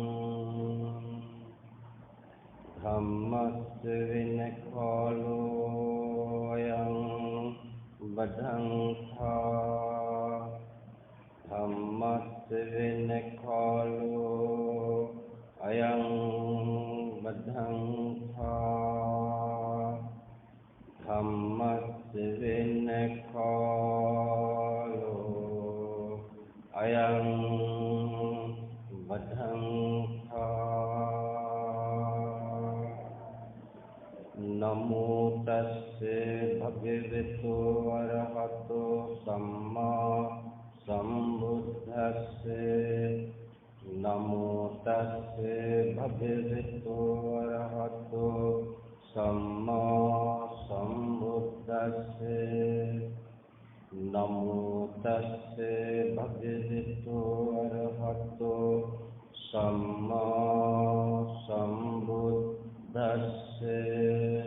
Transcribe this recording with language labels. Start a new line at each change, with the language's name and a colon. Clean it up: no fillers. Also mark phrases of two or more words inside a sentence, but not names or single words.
Pali: ධම්මස්ස වෙන කාලෝ අයං බදංඛා ධම්මස්ස වෙන කාලෝ අයං බදංඛා ධම්මස්ස වෙන කාලෝ අයං නමෝ තස්සේ භගවතු වරහතෝ සම්මා සම්බුද්දස්සේ නමෝ තස්සේ භගවතු වරහතෝ සම්මා සම්බුද්දස්සේ නමෝ තස්සේ භගවතු වරහතෝ සම්මා සම්බුද්දස්සේ